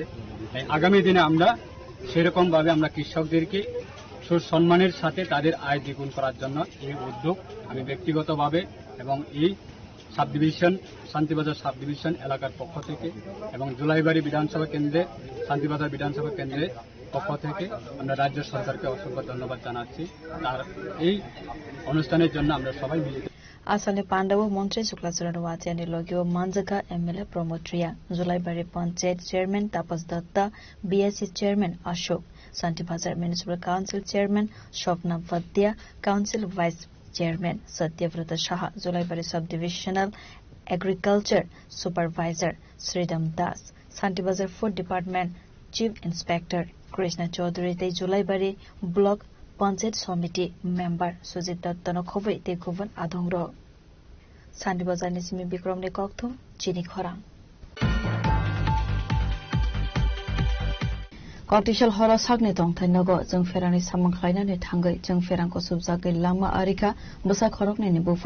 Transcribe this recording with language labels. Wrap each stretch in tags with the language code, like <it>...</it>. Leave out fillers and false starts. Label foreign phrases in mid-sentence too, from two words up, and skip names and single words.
<bn>আগামী দিনে আমরা সেরকমভাবে আমরা কৃষকদেরকে সুসম্মানের সাথে তাদের আয় দ্বিগুণ করার জন্য এই উদ্যোগ আমি ব্যক্তিগতভাবে এবং এই সাব ডিভিশন শান্তিবাজার সাব ডিভিশন এলাকার পক্ষ থেকে এবং জুলাইবাড়ি বিধানসভা কেন্দ্রে শান্তিবাজার বিধানসভা কেন্দ্রের পক্ষ থেকে আমরা রাজ্য সরকারকে অসংখ্য ধন্যবাদ জানাচ্ছি তার এই অনুষ্ঠানের জন্য আমরা সবাই মিলিত।</bn> <trp>आसामनि पाण्डव मन्त्री शुक्लाचरण वाच्यानि लग्यो मान्जका एमएलए प्रमोट्रिया जुलाईबारी पंचायत चेयरमैन तापस दत्त बीएससी चेयरमैन अशोक शान्तिबाजार</trp> <en>municipal council chairman</en> <trp>स्वप्ना वद्या</trp> <en>council vice chairman</en> <trp>सत्यव्रत शाह जुलाईबारी</trp> <en>sub divisional agriculture supervisor</en> <trp>श्रीराम दास शान्तिबाजार</trp> <en>food department chief inspector</en> <trp>कृष्ण चौधरी ते जुलाईबारी ब्लक पंचायत समिति मेम्बर सुजित दत्त खबै ते गुबुन आदंर शान्तिबाजारनि सिमी बिक्रमनि कक्थुम चिनी खरां कक्टिसल हर सागनि दंथाइनगो जों फेरानि सामं खायनानि थांगै जों फेरांखौ सुबजागै लामा आरिखा बोसा खरकनि बुफा</trp>